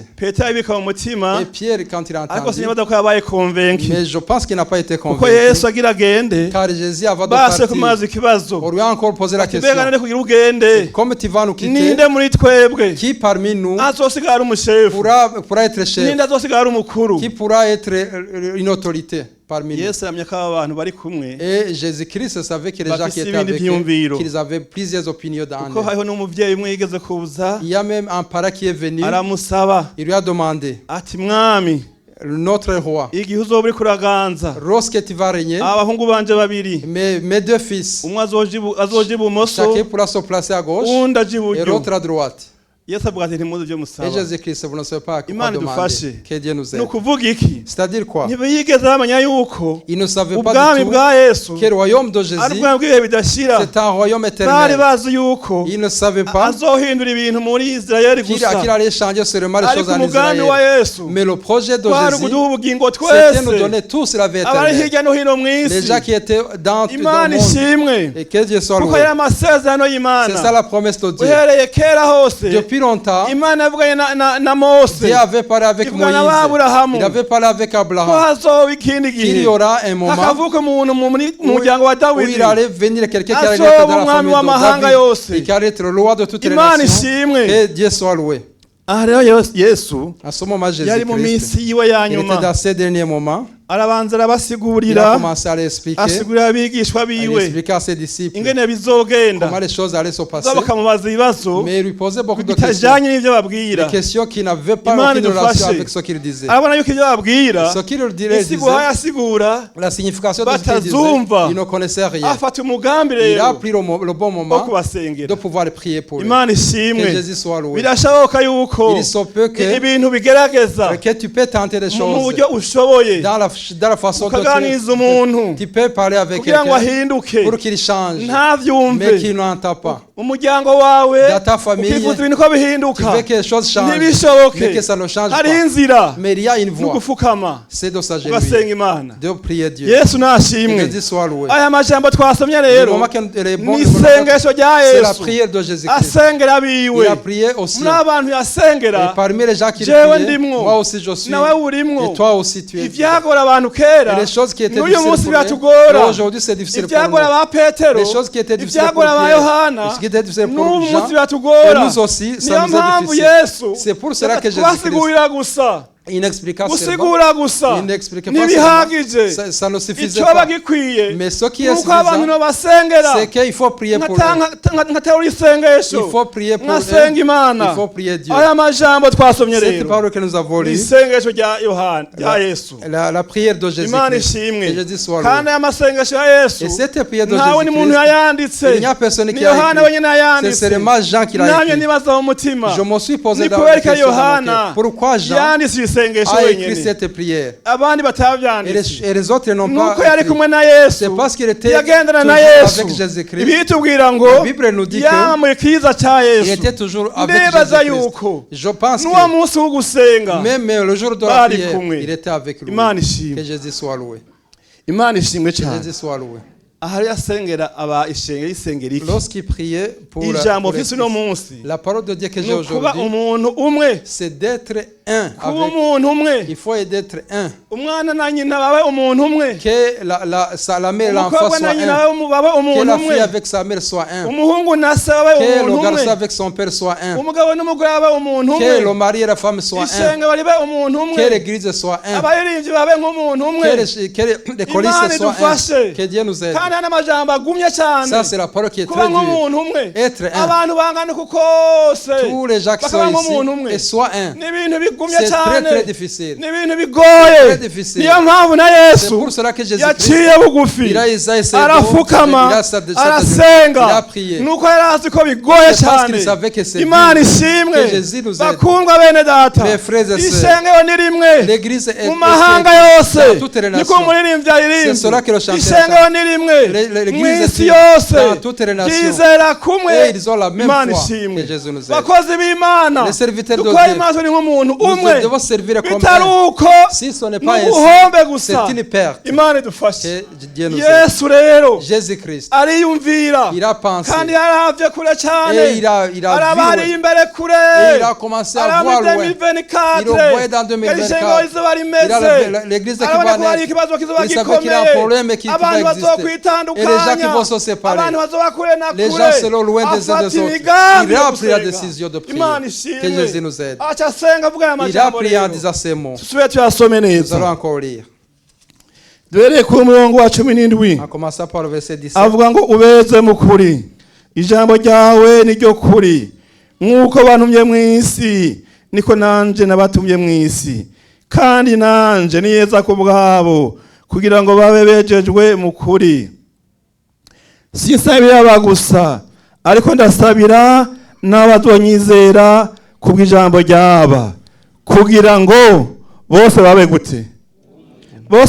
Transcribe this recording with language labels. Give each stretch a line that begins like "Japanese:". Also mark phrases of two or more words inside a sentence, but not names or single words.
Rundi: petero yabika mu mutima
French: Et Pierre, quand il a
Rundi: ariko
French: entendu,
Rundi: sinibaza ko yabaye konvenki
French: mais je pense qu'il n'a pas été
Rundi: kuko
French: convaincu,
Rundi: yesu agira agende
French: car Jésus, avant de
Rundi: base
French: partir,
Rundi: kumaza ikibazo
French: on lui a encore posé la
Rundi: mbega
French: question,
Rundi: none kugira ugende
French: comme tu vas nous quitter,
Rundi: ninde muri twebwe
French: qui parmi nous
Rundi: azosigara ari umushefu
French: pourra être chef,
Rundi: ninde azosigara ari umukuru
French: qui pourra être une autorité parmi nous?
Rundi: yesu aramya ko aba bantu bari kumwe
French: Et Jésus-Christ savait que les gens qui
Rundi: Bafise
French: étaient avec
Rundi: ibindi
French: eux,
Rundi: vyumviro.
French: qu'ils avaient plusieurs opinions dans
Rundi: kuko
French: eux.
Rundi: hariho n'umuvyeyi umwe yigeze kuza
French: Il y a même un parent qui est venu,
Rundi: aramusaba
French: il lui a demandé,
Rundi: ati mwami
French: notre roi,
Rundi: igihe uzoba uriko uraganza
French: lorsque tu vas régner,
Rundi: abahungu banje babiri
French: mes deux fils,
Rundi: umwe azoja ibumoso
French: chacun pourra se placer à gauche
Rundi: uwundi aja
French: et
Rundi: iburyo
French: l'autre à droite.
Rundi: yesu avuga ati ntimuzi ivyo
French: Et
Rundi: musaba
French: Jésus-Christ, vous ne savez pas quoi
Rundi: Imana
French: demander.
Rundi: idufashe.
French: Que Dieu nous
Rundi: ni
French: aide.
Rundi: ukuvuga iki
French: C'est-à-dire quoi?
Rundi: ntibigeze bamenya yuko
French: Ils ne savaient pas
Rundi: ubwami
French: du tout
Rundi: bwa yesu
French: que le royaume de
Rundi: ari
French: Jésus,
Rundi: ubwami bw'ibihe bidashira
French: c'est un royaume
Rundi: bari
French: éternel.
Rundi: bazi yuko
French: Ils ne savaient pas
Rundi: azohindura ibintu muri isirayeli
French: qu'il
Rundi: gusa
French: allait changer seulement les choses
Rundi: ariko
French: en
Rundi: umugambi wa
French: Israël.
Rundi: yesu
French: Mais le projet de
Rundi: kwari
French: Jésus,
Rundi: ukuduha ubugingo
French: c'était nous
Rundi: twese
French: donner tous la vie
Rundi: abari
French: éternelle.
Rundi: hirya no hino mu
French: Les
Rundi: isi
French: gens qui étaient dans le
Rundi: imana
French: monde.
Rundi: ishimwe
French: Et que Dieu soit
Rundi: kuko
French: loué.
Rundi: yari amasezerano
French: C'est ça
Rundi: y'imana
French: la promesse de Dieu.
Rundi: uhereye kera hose
French: Depuis longtemps,
Rundi: imana yavuganye na mose
French: Dieu avait parlé avec
Rundi: ivugana
French: Moïse.
Rundi: n'aburahamu
French: Il avait parlé avec
Rundi: ko
French: Abraham.
Rundi: hazoba ikindi
French: Qu'il y
Rundi: gihe
French: aura un moment
Rundi: hakavuka umuntu mu
French: où
Rundi: muryango wa
French: il
Rundi: dawidi
French: allait venir quelqu'un qui allait
Rundi: Azoba
French: être dans la
Rundi: umwami
French: famille
Rundi: w'amahanga
French: de
Rundi: yose.
French: David et qui allait être le roi de toutes les
Rundi: imana
French: nations.
Rundi: ishimwe
French: Que Dieu soit loué.
Rundi: aha rero yesu
French: À ce moment,
Rundi: yari mu
French: Jésus-Christ,
Rundi: minsi yiwe ya
French: il était
Rundi: nyuma
French: dans ces derniers moments.
Rundi: arabanza
French: Il a
Rundi: arabasigurira
French: commencé à l'expliquer.
Rundi: asigurira abigishwa
French: Il
Rundi: biwe
French: expliquait à ses disciples
Rundi: ingene bizogenda
French: comment les choses allaient se passer.
Rundi: zo bakamubaza ibibazo
French: Mais il lui posait beaucoup de questions.
Rundi: bitajanye n'ivyo babwira
French: Des questions qui n'avaient pas
Rundi: Imana
French: aucune relation
Rundi: idufashe.
French: avec ce qu'il disait.
Rundi: arabona yuko ivyo babwira
French: Ce qu'il disait,
Rundi: isiguha yasigura
French: la signification de ce qu'il disait,
Rundi: batazumva
French: il ne connaissait rien.
Rundi: afata umugambi
French: Il a
Rundi: rero
French: pris le bon
Rundi: wo
French: moment
Rundi: kubasengera
French: de pouvoir prier pour lui.
Rundi: imana
French: Que
Rundi: ishimwe
French: Jésus soit loué.
Rundi: birashoboka yuko
French: Il se peut que,
Rundi: ibintu bigerageza
French: que tu peux tenter des
Rundi: mu
French: choses
Rundi: buryo ushoboye
French: dans la façon dont
Rundi: ukaganiriza umuntu
French: tu peux parler avec
Rundi: kugira ngo
French: quelqu'un
Rundi: ahinduke
French: pour qu'il change, mais
Rundi: ntavyumve
French: qu'il n'entend pas.
Rundi: umuryango wawe
French: Dans ta famille,
Rundi: ukifuza ibintu ko
French: Tu
Rundi: bihinduka
French: veux que les choses changent,
Rundi: ntibishoboke
French: mais que ça ne change
Rundi: hariho
French: pas.
Rundi: inzira
French: Mais il y a une
Rundi: ni
French: voie,
Rundi: ugufukama
French: c'est de s'agenouiller,
Rundi: ugasenga imana
French: de prier Dieu.
Rundi: yesu
French: Que
Rundi: nashimwe
French: Dieu soit loué.
Rundi: aya majambo twasomye
French: Le
Rundi: rero
French: moment que les bons-
Rundi: ni isengesho rya
French: c'est la
Rundi: yesu
French: prière de Jésus-Christ.
Rundi: asengera abiwe
French: Il a prié aussi.
Rundi: muri abantu
French: Et
Rundi: yasengera
French: parmi les gens qui
Rundi: jewe
French: priaient,
Rundi: ndimwo
French: moi aussi je suis.
Rundi: nawe urimwo
French: Et toi aussi tu es.
Rundi: ivyagora abantu kera
French: Et les choses qui étaient
Rundi: n'uyu
French: difficiles
Rundi: munsi
French: pour eux,
Rundi: biratugora
French: et aujourd'hui c'est difficile pour
Rundi: ivyagora
French: nous.
Rundi: ba petero
French: Les choses qui étaient difficiles pour
Rundi: ivyagora ba
French: Pierre,
Rundi: yohana
French: et ce qui était difficile pour
Rundi: n'ubu
French: Jean,
Rundi: munsi biratugora
French: et nous aussi, ça
Rundi: niyo
French: nous est
Rundi: mpamvu
French: difficile.
Rundi: yesu
French: C'est pour cela que Jésus-Christ
Rundi: twasigurira gusa
French: Il n'expliqua seulement.
Rundi: gusigura gusa
French: Il n'expliquait pas
Rundi: ntibihagije
French: seulement. Ça ne suffisait
Rundi: icyo
French: pas.
Rundi: bagikwiye
French: Mais ce qui est
Rundi: nuko abantu
French: suffisant,
Rundi: basengera
French: c'est qu'il faut prier pour eux.
Rundi: nkaterura isengesho
French: Il faut prier pour
Rundi: nkasenga
French: eux.
Rundi: imana
French: Il faut prier Dieu.
Rundi: aya majambo twasomye
French: Cette
Rundi: rero
French: parole que nous avons
Rundi: ni
French: lue,
Rundi: isengesho rya yohana rya yesu
French: la prière de
Rundi: imana
French: Jésus-Christ,
Rundi: ishimwe
French: que Jésus soit
Rundi: kandi
French: loué.
Rundi: aya masengesho ya yesu
French: Et cette prière de
Rundi: ntawe ni muntu
French: Jésus-Christ,
Rundi: yayanditse
French: il n'y a personne
Rundi: ni
French: qui a
Rundi: yohana
French: écrit.
Rundi: wenyine
French: C'est
Rundi: yayanditse
French: seulement Jean qui l'a
Rundi: namye
French: écrit.
Rundi: nibaza mu mutima
French: Je me suis posé
Rundi: ni
French: la
Rundi: kubera ko
French: question dans mon
Rundi: yohana
French: cœur. Pourquoi Jean
Rundi: yanditse isengesho
French: a écrit
Rundi: wenyine
French: cette prière?
Rundi: abandi
French: Et
Rundi: batabyanditse
French: les autres n'ont
Rundi: nuko
French: pas
Rundi: yari
French: écrit.
Rundi: kumwe na yesu
French: C'est parce qu'il était
Rundi: yagendana na
French: toujours
Rundi: yesu
French: avec Jésus-Christ.
Rundi: ibitubwira ngo
French: La Bible nous dit que
Rundi: yambaye ikiza cya
French: il
Rundi: yesu
French: était toujours avec
Rundi: ndibaza
French: Jésus-Christ.
Rundi: yuko
French: Je pense
Rundi: n'uwo
French: que
Rundi: munsi wo gusenga
French: même le jour de la
Rundi: bari
French: prière,
Rundi: kumwe.
French: il était avec lui.
Rundi: imana
French: Que
Rundi: ishimwe
French: Jésus soit loué.
Rundi: imana ishimwe
French: Que
Rundi: cyane
French: Jésus soit loué.
Rundi: aha rero asengera isengera iki
French: Lorsqu'il priait pour
Rundi: ijambo
French: pour
Rundi: mfise uno
French: l'Église,
Rundi: munsi
French: la parole de Dieu que
Rundi: ni
French: j'ai
Rundi: ukuba
French: aujourd'hui,
Rundi: umuntu umwe
French: c'est d'être un.
Rundi: kuba
French: Avec,
Rundi: umuntu umwe
French: il faut d'être un.
Rundi: umwana na nyina babe umuntu umwe
French: Que la mère et l'enfant
Rundi: umukobwa
French: soient
Rundi: na nyina
French: un.
Rundi: babe
French: Que
Rundi: umuntu
French: la
Rundi: umwe
French: fille avec sa mère soit un.
Rundi: umuhungu na se babe
French: Que
Rundi: umuntu
French: le garçon
Rundi: umwe
French: avec son père soit un.
Rundi: umugabo n'umugore babe umuntu
French: Que le
Rundi: umwe
French: mari et la femme soient un.
Rundi: isengero ribe umuntu umwe
French: Que l'église soit un.
Rundi: abaririmbyi babe nk'umuntu umwe
French: Que les colistes
Rundi: Imana
French: soient
Rundi: idufashe.
French: un. Que Dieu nous aide.
Rundi: kandi aya n'amajambo agumye cyane
French: Ça, c'est la parole qui est
Rundi: kuba
French: très dure.
Rundi: nk'umuntu umwe
French: Être un.
Rundi: abantu bangana uku kose
French: Tous les gens qui
Rundi: bakaba
French: sont
Rundi: nk'umuntu
French: ici
Rundi: umwe
French: et soient un.
Rundi: ni ibintu bigumye
French: C'est très
Rundi: cyane
French: très difficile.
Rundi: ni ibintu bigoye
French: Très difficile.
Rundi: niyo mpamvu na
French: C'est
Rundi: yesu
French: pour cela que Jésus
Rundi: yaciye bugufi
French: il a essayé de
Rundi: arafukama
French: il a
Rundi: arasenga
French: prié.
Rundi: nuko yari azi ko bigoye
French: C'est parce qu'il
Rundi: cyane
French: savait que c'est
Rundi: imana
French: Dieu.
Rundi: ishimwe
French: Que Jésus nous aide.
Rundi: bakundwa bene data
French: Mes frères et sœurs,
Rundi: isengero ni rimwe
French: l'église est
Rundi: mu mahanga yose
French: dans toutes les
Rundi: niko
French: nations.
Rundi: umuririmbyi
French: C'est cela que le chanteur
Rundi: isengero ni rimwe
French: L'église
Rundi: mu
French: est
Rundi: isi
French: dans
Rundi: yose
French: toutes les nations.
Rundi: ryizera kumwe
French: Et ils ont la même
Rundi: imana
French: foi
Rundi: ishimwe
French: que Jésus nous aide.
Rundi: bakozi b'imana
French: Les serviteurs de
Rundi: dukora
French: Dieu.
Rundi: imaso ni nk'umuntu
French: Nous
Rundi: umwe
French: devons servir comme
Rundi: bitari
French: un.
Rundi: uko
French: Si ce n'est
Rundi: ni
French: pas ainsi,
Rundi: ubuhombe gusa
French: c'est une perte.
Rundi: imana idufashe
French: Que Dieu nous aide.
Rundi: yesu rero
French: Jésus-Christ,
Rundi: ariyumvira
French: il a pensé.
Rundi: kandi yarahavye kure cyane
French: Et il a vu.
Rundi: arabariye imbere kure
French: Et il a commencé à voir loin. Il le voyait dans 2024.
Rundi: izuba
French: Il
Rundi: rimeze
French: a l'église qui
Rundi: arabona
French: va
Rundi: ko hari
French: naître.
Rundi: ikibazo kizoba
French: Il savait qu'il y a un
Rundi: gikomeye
French: problème et qu'il
Rundi: abantu
French: pouvait exister. Et les gens qui
Rundi: bazokwitandukanya
French: vont se séparer.
Rundi: abantu bazoba kure na
French: Les
Rundi: kure
French: gens seront loin des uns
Rundi: afata
French: des autres.
Rundi: imigambi
French: Il a
Rundi: yo
French: pris la
Rundi: gusenga.
French: décision de prier.
Rundi: imana
French: Que
Rundi: ishimwe
French: Jésus nous aide.
Rundi: aca asenga avuga aya
French: Il a
Rundi: majambo
French: prié en
Rundi: rero
French: disant ces mots.
Rundi: tusubire tuyasome
French: Nous allons
Rundi: neza
French: encore lire.
Rundi: duhereye ku murongo wa 17
French: En commençant par le verset 17.
Rundi: avuga ngo ubeze mu kuri ijambo ryawe ni ryo kuri nk'uko bantumye mu isi niko nanje nabatumye mu isi kandi nanje niyeza ku bwabo kugira ngo babe bejejwe mu kuri sinsabira aba gusa ariko ndasabira n'abazonyizera ku bw'ijambo ryaba kugira ngo bose babe gute bose